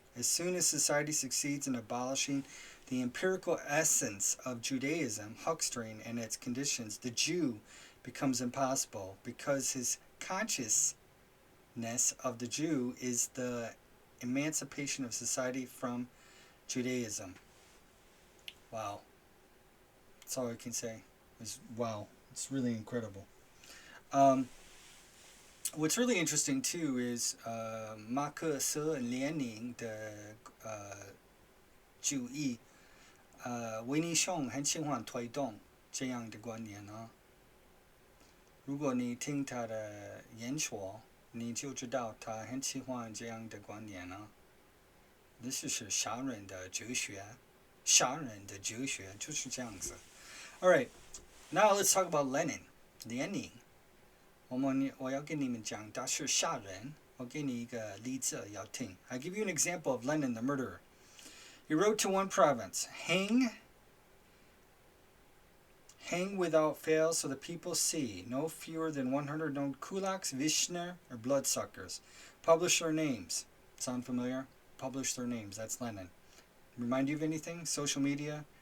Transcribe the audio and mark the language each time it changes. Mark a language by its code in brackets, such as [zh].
[en] As soon as society succeeds in abolishing the empirical essence of Judaism, huckstering, and its conditions, the Jew becomes impossible because his consciousness of the Jew is the emancipation of society from Judaism. Wow. That's all I can say. Wow. It's really incredible. Um, what's really interesting too is [zh] 马克思和列宁的主义，维尼熊很喜欢推动这样的观念啊。如果你听他的演说，你就知道他很喜欢这样的观念啊。这是杀人的哲学，杀人的哲学就是这样子。 [en] All right, now let's talk about Lenin. [zh] 列宁，我要跟你们讲他是杀人。我给你一个例子要听。 [en] I give you an example of Lenin, the murderer. He wrote to one province, Hang without fail so the people see. No fewer than 100 known kulaks, vishner, or bloodsuckers. Publish their names. Sound familiar? Publish their names. That's Lenin. Remind you of anything? Social media?